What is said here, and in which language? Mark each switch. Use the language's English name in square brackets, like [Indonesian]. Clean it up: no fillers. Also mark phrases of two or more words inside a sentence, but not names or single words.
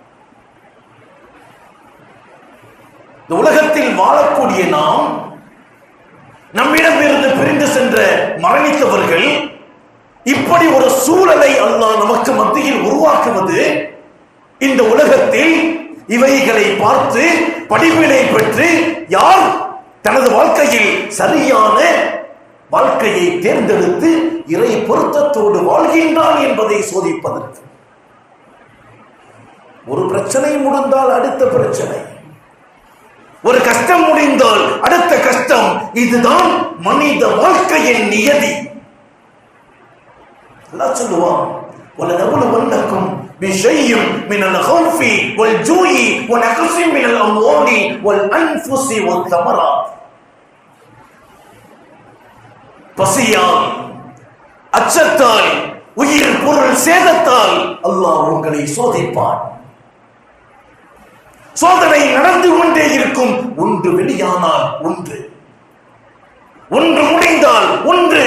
[Tamil] இந்த உலகத்தில் வாழக்கூடிய நாம், நம்மிடமிருந்து பிரிந்து சென்ற மரணித்தவர்கள், இப்படி ஒரு சூழலை அல்லாஹ் நமக்கு மத்தியில் உருவாக்குவது, இந்த உலகத்தில் இவைகளை பார்த்து படிப்பினை பெற்று யார் தனது வாழ்க்கையில் சரியான வாழ்க்கையை தேர்ந்தெடுத்து இறை பொருத்தத்தோடு வாழ்கின்றான் என்பதை சோதிப்பதற்கு. ஒரு பிரச்சனை முடிந்தால் அடுத்த பிரச்சனை, ஒரு கஷ்டம் முடிந்தால் அடுத்த கஷ்டம், இதுதான் மனித வாழ்க்கையின் நியதி. அல்லாஹ் சொல்லுவான், [Arabic] وَلَنَبْلُوَنَّكُمْ بِشَيْءٍ مِنَ الْخَوْفِ وَالْجُوعِ وَنَقْصٍ مِنَ الْأَمْوَالِ وَالْأَنْفُسِ وَالثَّمَرَاتِ. [Tamil] பசியால், அச்சத்தால், உயிர் பொருள் சேதத்தால் அல்லாஹ் உங்களை சோதிப்பான். சோதனை நடந்து கொண்டே இருக்கும். ஒன்று வெளியானால் ஒன்று, ஒன்று முடிந்தால் ஒன்று.